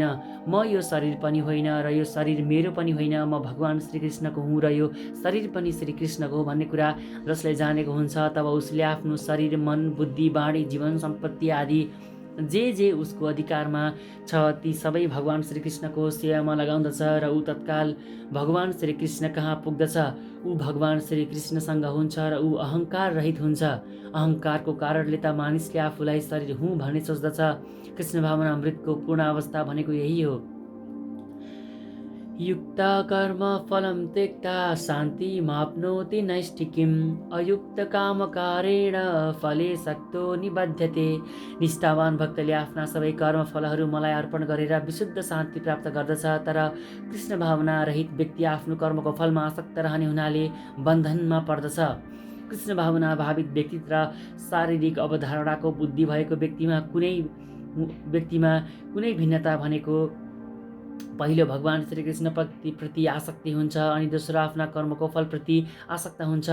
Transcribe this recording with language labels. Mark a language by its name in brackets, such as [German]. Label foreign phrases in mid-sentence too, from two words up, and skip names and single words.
[Nepali] म यो शरीर पनि होइन र यो शरीर मेरो पनि होइन, म भगवान श्रीकृष्णको हुँ र यो शरीर पनि श्रीकृष्णको हो भन्ने कुरा जसले जानेको हुन्छ, तब उसले आफ्नो शरीर, मन, बुद्धि, वाणी, जीवन, सम्पत्ति आदि जे उसको अधिकारमा छ ती सबै भगवान श्रीकृष्णको सेवामा लगाउँदछ र ऊ तत्काल भगवान श्रीकृष्ण कहाँ पुग्दछ। ऊ भगवान श्रीकृष्णसँग हुन्छ र ऊ अहङ्कार रहित हुन्छ। अहङ्कारको कारणले त मानिसले आफूलाई शरीर हुँ भन्ने सोच्दछ। कृष्ण भावना अमृतको पूर्ण अवस्था भनेको यही हो। [Sanskrit] युक्त कर्म फलम त्यक्ता शान्तिमाप्नोति नैष्ठिकीम् अयुक्त कामकारेण फले सक्तो निबध्यते। [Nepali] निष्ठावान भक्तले आफ्ना सबै कर्म फलहरू मलाई अर्पण गरेर विशुद्ध शान्ति प्राप्त गर्दछ। तर कृष्ण भावना रहित व्यक्ति आफ्नो कर्मको फलमा आसक्त रहने हुनाले बन्धनमा पर्दछ। कृष्ण भावना भावित व्यक्तित्व र शारीरिक अवधारणाको बुद्धि भएको व्यक्तिमा कुनै भिन्नता भनेको पहिलो भगवान श्रीकृष्ण प्रति आसक्ति हुन्छ अनि दोस्रो आफ्ना कर्मको फलप्रति आसक्त हुन्छ।